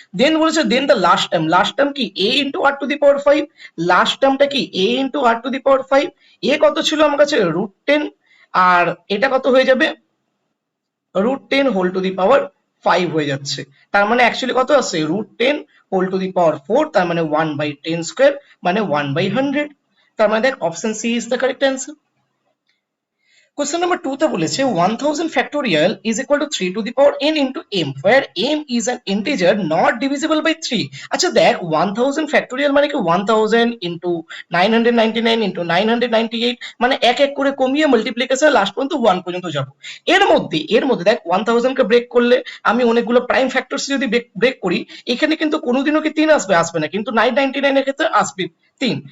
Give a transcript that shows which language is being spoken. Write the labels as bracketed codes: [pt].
[bn] দেন বলেছে দেন the last term কি a into r to the power 5, last টার্মটা কি a into r to the power 5, a কত ছিল আমার কাছে √10, আর এটা কত হয়ে যাবে, √10 হোল টু দি পাওয়ার 5 হয়ে যাচ্ছে, তার মানে অ্যাকচুয়ালি কত আছে, √10 হোল টু দি পাওয়ার 4, তার মানে 1/10 স্কয়ার, মানে 1/100, তার মানে দেখ option C is the correct answer. [en] Question number 2 তে বলেছে 1000 factorial is equal to 3 to the power n into m, where m is an integer not divisible by 3। [bn] আচ্ছা দেখ 1000 factorial মানে কি 1000 into 999 into 998, মানে এক এক করে কমিয়ে মাল্টিপ্লিকেশন লাস্ট পর্যন্ত 1 পর্যন্ত যাব। এর মধ্যে দেখ 1000 কে ব্রেক করলে আমি অনেকগুলো প্রাইম ফ্যাক্টরস যদি ব্রেক করি, এখানে কিন্তু কোনোদিনও কি 3 আসবে না, কিন্তু 999 এর ক্ষেত্রে আসবে 3।